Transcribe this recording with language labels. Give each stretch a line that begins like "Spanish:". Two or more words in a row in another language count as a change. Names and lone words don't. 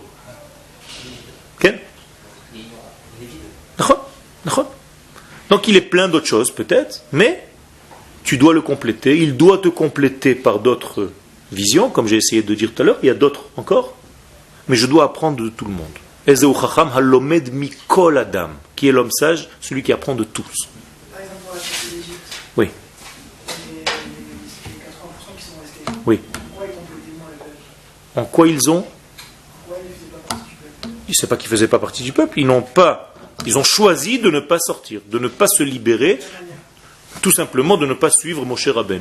French: Okay? Donc il est plein d'autres choses peut-être, mais tu dois le compléter, il doit te compléter par d'autres visions, comme j'ai essayé de dire tout à l'heure, il y a d'autres encore, mais je dois apprendre de tout le monde.
Hebrew: איזהו חכם הלומד מכל אדם,
French: qui est l'homme sage, celui qui apprend de tous. Par exemple, pour la sortie d'Égypte, Oui, les 80% qui sont restés, oui. pourquoi ils ont complété moins le peuple? En quoi ils ont? Pourquoi ils ne faisaient pas partie du peuple? Je ne sais pas qu'ils ne faisaient pas partie du peuple, ils ont choisi de ne pas sortir, de ne pas se libérer, tout simplement de ne pas suivre Moshe Rabbeinu.